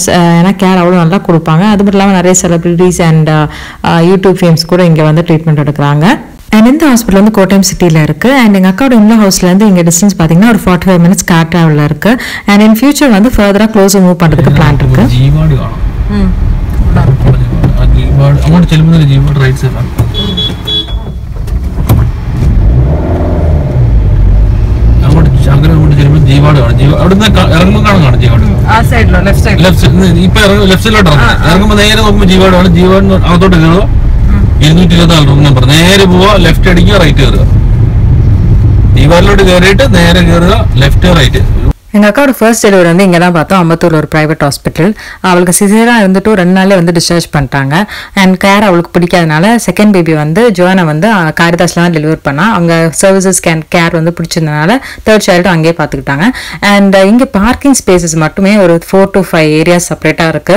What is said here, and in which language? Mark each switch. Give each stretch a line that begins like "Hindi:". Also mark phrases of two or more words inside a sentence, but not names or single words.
Tamil: ஏன்னா கேர் அவ்வளோ நல்லா கொடுப்பாங்க. அது மட்டும் இல்லாமல் நிறைய
English: celebrities and YouTube fames
Tamil: கூட இங்கே ட்ரீட்மெண்ட் எடுக்கிறாங்க. அண்ட் இந்த ஹாஸ்பிட்டல் கோட்டயம் சிட்டியில் இருக்குது. அண்ட் எங்கள் அக்காவோட இந்த ஹவுஸ்லேருந்து இங்கே டிஸ்டன்ஸ் பார்த்தீங்கன்னா ஒரு 45 minutes கார் ட்ராவலில் இருக்குது.
English: and in future
Tamil: ஃபர்தராக க்ளோஸாக மூவ் பண்ணுறதுக்கு பிளான் இருக்குது.
Malayalam: അങ്ങോട്ട് ചെല്ലുമ്പോൾ ജീവോട്
English: right side.
Malayalam: അങ്ങോട്ട് ചെല്ലുമ്പോൾ ജീവാട് കാണും. അവിടുന്ന് ഇറങ്ങുമ്പോൾ കാണും ജീവാട്. ഇപ്പൊ
English: left side
Malayalam: ഇറങ്ങുമ്പോൾ നേരെ നോക്കുമ്പോൾ ജീവാട് കാണും. ജീവാട് അകത്തോട്ട് കയറുക. 224
English: room number.
Malayalam: നേരെ പോവുക, ലെഫ്റ്റ് അടിക്കുക, റൈറ്റ് കയറുക. ജീവാടിലോട്ട് കയറിയിട്ട് നേരെ കയറുക, ലെഫ്റ്റ് റൈറ്റ്.
Tamil: எங்கள் அக்காவோட
English: first delivery
Tamil: இங்கே தான் பார்த்தோம். அம்பத்தூரில் ஒரு
English: private hospital.
Tamil: அவளுக்கு சிசேராக இருந்துட்டு 2 நாள்லேயே டிஸ்சார்ஜ் பண்ணிட்டாங்க. அண்ட் கேர் அவளுக்கு பிடிக்காதனால
English: second baby
Tamil: ஜோனை காரிதாஸில் தான் டெலிவர் பண்ணால் அவங்க
English: services care
Tamil: பிடிச்சிருந்தனால
English: third child
Tamil: அங்கேயே பார்த்துக்கிட்டாங்க. அண்ட் இங்கே
English: parking spaces
Tamil: மட்டுமே ஒரு 4 to 5 ஏரியாஸ் செப்பரேட்டாக இருக்குது.